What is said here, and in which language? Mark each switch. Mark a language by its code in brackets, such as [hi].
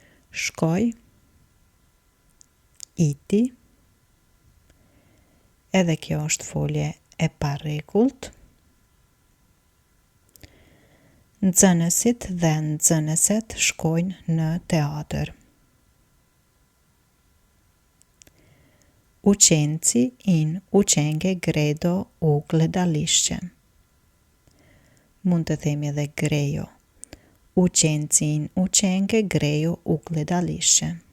[sq] Shkoj, iti, edhe kjo është folje e parregullt. Nxënësit dhe nxënëset shkojnë në teatër. [sl] Učenci in učenke gredo u gledališče. [sq] Mund të themi edhe grejo. [sl] Učenci in učenke grejo u gledališče.